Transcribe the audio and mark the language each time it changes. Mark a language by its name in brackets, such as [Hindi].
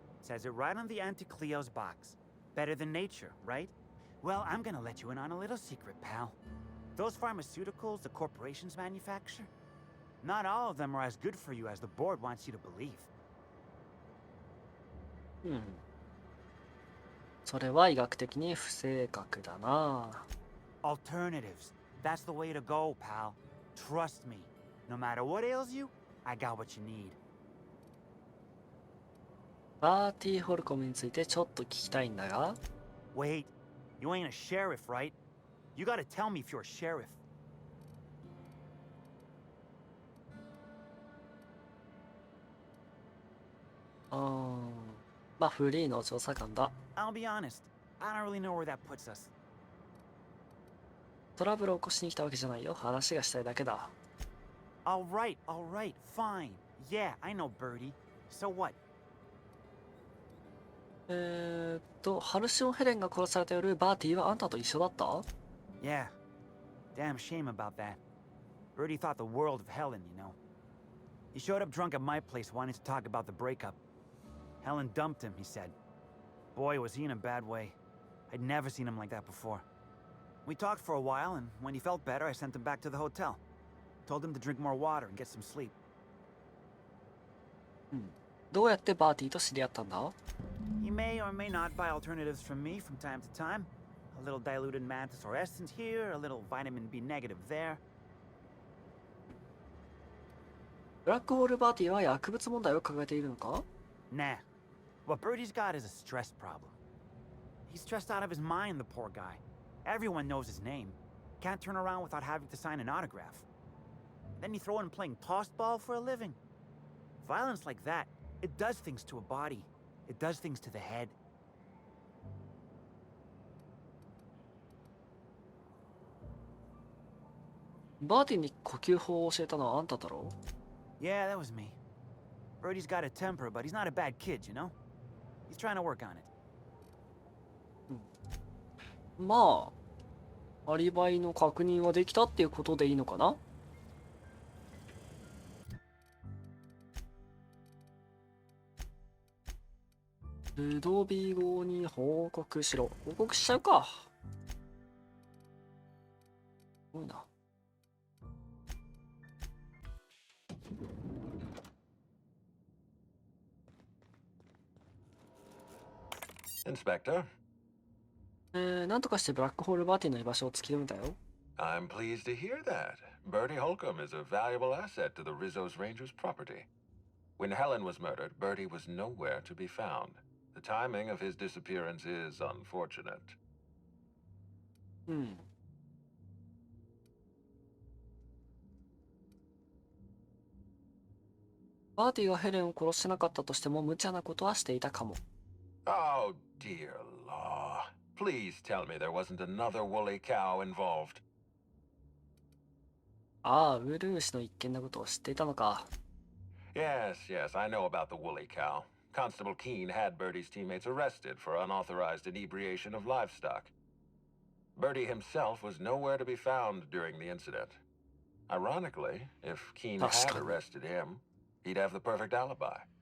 [English] Says it right on the Anti-Cleo's box. Better than nature, right? Well, I'm gonna let you in on a little secret, pal. Those pharmaceuticals the corporations manufacture, not all of them are as good for you as the board wants you to believe. [Japanese] それは医学的に不正確だな。 [English] Alternatives. That's the way to go, pal. Trust me. No matter what ails you, I got what you need. [Japanese] バーティーホルコムについてちょっと聞きたいんだが。 [English] Wait, you ain't a sheriff, right? You gotta tell me if you're a sheriff. [Japanese] まあフリーの調査官だ。 [English] I'll be honest. I don't really know where that puts us. [Japanese] トラブルを起こしに来たわけじゃないよ。話がしたいだけだ。 [English] All right, fine. Yeah, I know, Birdie. So what? [Japanese] ハルシオン・ヘレンが殺された夜、バーティーはあんたと一緒だった？ [English] Yeah. Damn shame about that. Birdie thought the world of Helen, you know. He showed up drunk at my place wanting to talk about the breakup. Helen dumped him, he said. Boy, was he in a bad way. I'd never seen him like that before. We talked for a while, and when he felt better, I sent him back to the hotel. Told him to drink more water and get some sleep. [Japanese] どうやってバーティーと知り合ったんだ？ [English] He may or may not buy alternatives from me from time to time. A little diluted mantis or essence here, a little vitamin B negative there. [Japanese] ブラックホール・バーティーは薬物問題を抱えているのか？ [English] Nah. What Birdie's got is a stress problem. He's stressed out of his mind, the poor guy. Everyone knows his name. Can't turn around without having to sign an autograph. Then you throw in playing tossed ball for a living. Violence like that, it does things to a body. It does things to the head. [Japanese] バーティーに呼吸法を教えたのはあんただろ？ [English] Yeah, that was me. Birdie's got a temper, but he's not a bad kid, you know? He's trying to work on it. [Japanese] まあ、アリバイの確認はできたっていうことでいいのかな？ルドビゴに報告しろ。報告しちゃうか。すごいな。 [English] Inspector? [Japanese] なんとかしてブラックホール・バーティーの居場所を突き止めたよ。 [English] I'm pleased to hear that. Bertie Holcomb is a valuable asset to the Rizzo's Rangers property. When Helen was murdered, Bertie was nowhere to be found. The timing of his disappearance is unfortunate. [Japanese] バーティがヘレンを殺してなかったとしても無茶なことはしていたかも。 [English] Oh, dear law. please tell me there wasn't another woolly cow involved? [Japanese] ああ、ウルー氏の一件のことを知っていたのか。 [English] Yes, yes, I know about the woolly cow. Constable Keene had Birdie's teammates arrested for unauthorized inebriation of livestock. Birdie himself was nowhere to be found during the incident. Ironically, if Keene had arrested him, he'd have the perfect alibi.